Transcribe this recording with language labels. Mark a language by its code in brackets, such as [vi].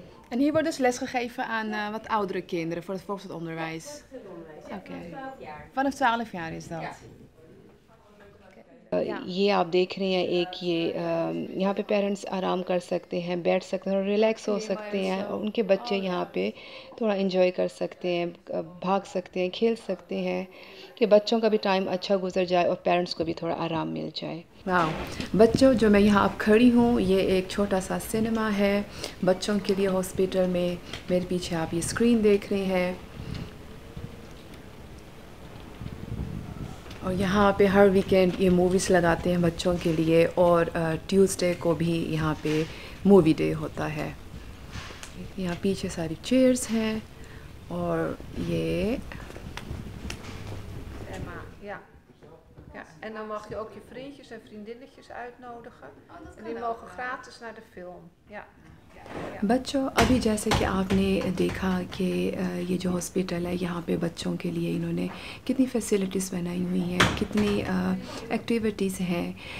[nl] En hier wordt dus lesgegeven aan wat oudere kinderen voor het voortgezet Oké. Vanaf 12 jaar is dat? [hi] ये आप देख रहे हैं एक यहाँ पे पेरेंट्स आराम कर सकते हैं, बैठ सकते हैं और रिलैक्स हो सकते हैं। और उनके बच्चे यहाँ पे थोड़ा एंजॉय कर सकते हैं, भाग सकते हैं, खेल सकते हैं, कि बच्चों का भी टाइम अच्छा गुजर जाए और पेरेंट्स को भी थोड़ा आराम मिल जाए। वाह बच्चों, जो मैं यहाँ अब खड़ी हूँ, ये एक छोटा सा सिनेमा है बच्चों के लिए हॉस्पिटल में। मेरे पीछे आप ये स्क्रीन देख रहे हैं और यहाँ पे हर वीकेंड ये मूवीज़ लगाते हैं बच्चों के लिए। और ट्यूसडे को भी यहाँ पे मूवी डे होता है। यहाँ पीछे सारी चेयर्स हैं और ये [nl] Emma, ja. Ja, en dan mag je ook je vriendjes en vriendinnetjes uitnodigen. En die mogen gratis naar de film. Ja. [hi] बच्चों, अभी जैसे कि आपने देखा कि ये जो हॉस्पिटल है, यहाँ पे बच्चों के लिए इन्होंने कितनी फैसिलिटीज़ बनाई हुई हैं, कितनी एक्टिविटीज़ हैं।